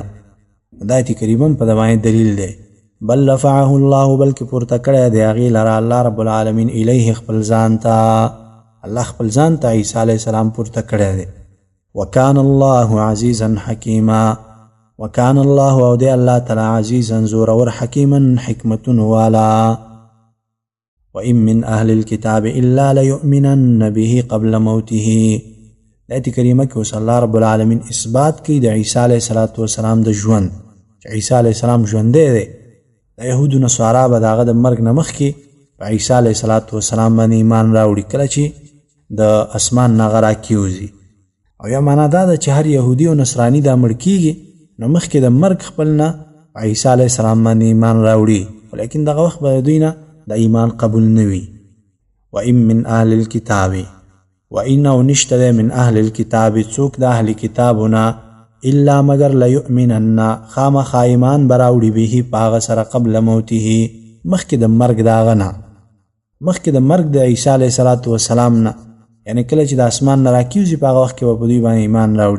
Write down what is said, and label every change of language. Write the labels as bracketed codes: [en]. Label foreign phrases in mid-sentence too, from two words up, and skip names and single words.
[ps] دا آیت کریمه په دې باندې دلیل دی. [ar] بل رفعه الله [ps] بلکې پورته کړی دی هغې لره [ar] الله رب العالمین [ps] الیه خپل ځان ته، الله خپل ځان ته عیسی [ar] علیه السلام [ps] پورته کړی دی. [ar] وکان الله عزیزا حکیما وکان الله [ps] او دی [ar] الله تعالی [ps] عزیزا زورور حکیما حکمتون والا. [ar] وإن من أهل الكتاب إلا ليؤمنن به قبل موته. [ps] آیت کریمه کې اوس [ar] الله رب العالمین [ps] اثبات کوي د عیسی [ar] علیه السلام [ps] د ژوند، چې عیسی [ar] علیه السلام [ps] ژوندی دی. د یهودو نصارا به د هغه د مرګ نه مخکې په عیسی [ar] علیه السلام [ps] باندې ایمان راوړي کله چې د اسمان نه هغه راکېوځي. او یا معنا دا ده چې هر یهودي او نصراني دا مړ کېږي نو مخکې د مرګ خپل نه په عیسی [ar] علیه السلام [ps] باندې ایمان راوړي، ولیکن دغه وخت به دوی نه د ایمان قبول نه وي. [ar] وإن من أهل الكتاب وإن [ps] او نشته [ar] من أهل الكتاب [ps] څوک د اهل کتابونه الا مگر لیؤمنن خامخا ایمان براوړي به په هغه سره [ar] قبل موته [ps] مخکې د مرګ د هغه نه، مخکې د مرګ د عیسی [ar] علیه السلام [ps] نه، یعنی کله چې د اسمان نه راکېوځي په هغه وخت کې به په دوی باندې ایمان راوړي.